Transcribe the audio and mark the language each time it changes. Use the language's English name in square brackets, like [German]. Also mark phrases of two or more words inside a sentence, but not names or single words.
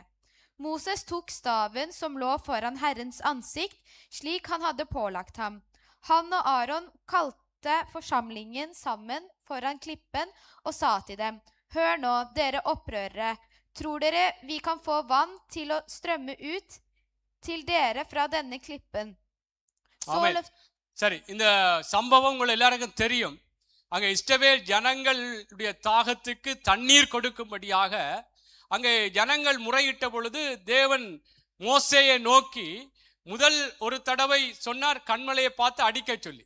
[Norwegian] Moses tok staven som lå foran Herrens ansikt, slik han hadde pålagt ham. Han og Aaron kalte forsamlingen sammen foran klippen og sa til dem, hør nå, dere opprørere, tror dere vi kan få vann til å strømme ut til dere fra denne klippen? [Tamil] சரி, இந்த சம்பவம் உங்கள் எல்லாருக்கும் தெரியும். அங்கே இஸ்ரவேல் ஜனங்களுடைய தாகத்துக்கு தண்ணீர் கொடுக்கும்படியாக அங்கே ஜனங்கள் முறையிட்ட பொழுது தேவன் மோசேயை நோக்கி முதல் ஒரு தடவை சொன்னார், கன்மலையை பார்த்து அடிக்க சொல்லி.